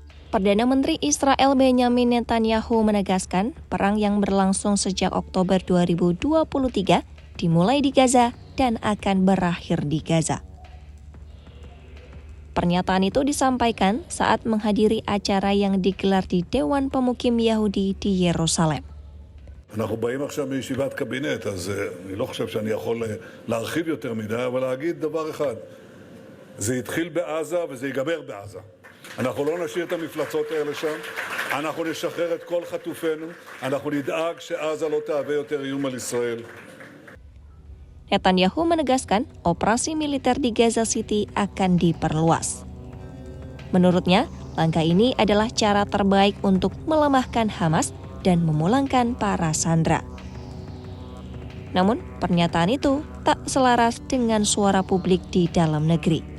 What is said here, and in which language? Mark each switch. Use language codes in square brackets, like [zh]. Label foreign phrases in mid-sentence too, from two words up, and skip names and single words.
[id] Perdana Menteri Israel Benjamin Netanyahu menegaskan perang yang berlangsung sejak Oktober 2023 dimulai di Gaza dan akan berakhir di Gaza. Pernyataan itu disampaikan saat menghadiri acara yang digelar di Dewan Pemukim Yahudi di Yerusalem. [he] אנחנו באים עכשיו מישיבת קבינט, אז אני לא חושב שאני יכול להרחיב יותר מדי, אבל להגיד דבר אחד, זה התחיל בעזה וזה ייגמר בעזה. אנחנו לא נשאיר את המפלצות האלה שם, אנחנו נשחרר את כל חטופינו, אנחנו נדאג שעזה לא תהווה יותר איום על ישראל. [id] Netanyahu menegaskan operasi militer di Gaza City akan diperluas. Menurutnya, langkah ini adalah cara terbaik untuk melemahkan Hamas dan memulangkan para sandera. Namun, pernyataan itu tak selaras dengan suara publik di dalam negeri.